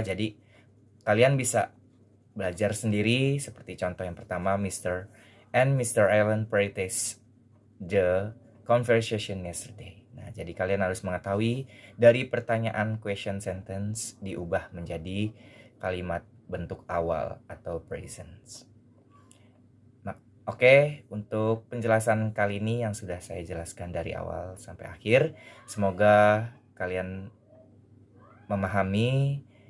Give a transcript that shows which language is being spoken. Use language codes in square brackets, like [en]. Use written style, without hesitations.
[id] Jadi kalian bisa belajar sendiri seperti contoh yang pertama, Mr. [en] and Mr. Allen practiced the conversation yesterday. [id] Nah, jadi kalian harus mengetahui dari pertanyaan question sentence diubah menjadi kalimat bentuk awal atau present. Nah, oke, untuk penjelasan kali ini yang sudah saya jelaskan dari awal sampai akhir, semoga kalian memahami.